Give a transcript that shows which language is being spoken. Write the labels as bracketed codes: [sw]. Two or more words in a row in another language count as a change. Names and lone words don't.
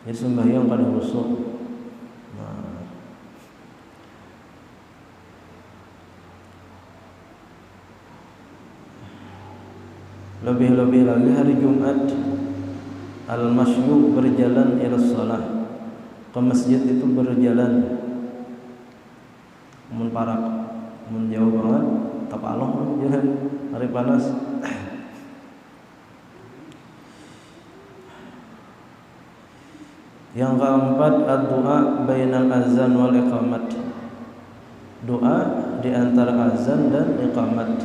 [bjn] Jadi sembahyang pada khusyuk. Nah, lebih-lebih lagi hari Jumat, [ar] al-masyu [bjn] berjalan [ar] ila shalah, [bjn] ke masjid itu berjalan. Mun parak, mun jauh banget, tak along jalan hari panas. [id] Yang keempat, [ar] ad-du'a bainal azan wal iqamat. [bjn] Doa di antara azan dan iqamat.